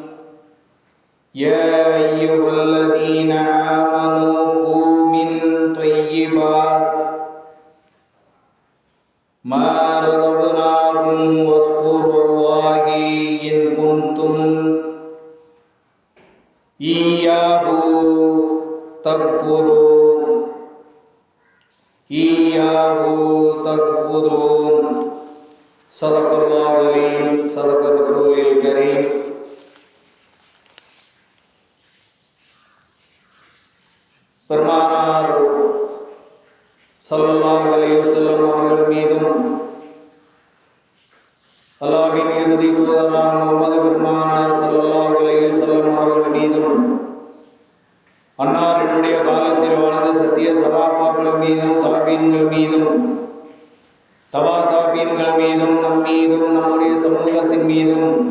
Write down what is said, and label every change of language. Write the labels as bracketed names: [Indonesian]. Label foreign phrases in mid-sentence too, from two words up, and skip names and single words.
[Arabic] يا أيها الذين آمنوا كلوا من طيبات ما رزقناكم واذكروا الله إن كنتم إياه تكفرون. صدق الله العليم. صدق رسول الكريم. [Tamil] பெருமானார் [Arabic] صلى الله عليه وسلم [Tamil] அவர்கள் மீதும் அல்லாஹ்வின் இறுதி தூதரான முஹம்மது பெருமானார் [Arabic] صلى الله عليه وسلم [Tamil] அவர்கள் மீதும் அன்னாரினுடைய காலத்தில் வாழ்ந்த சத்திய சகாபாக்கள் மீதும் தாபீன்கள் மீதும் தபா தாபீன்கள் மீதும் நம் மீதும் நம்முடைய சமூகத்தின் மீதும்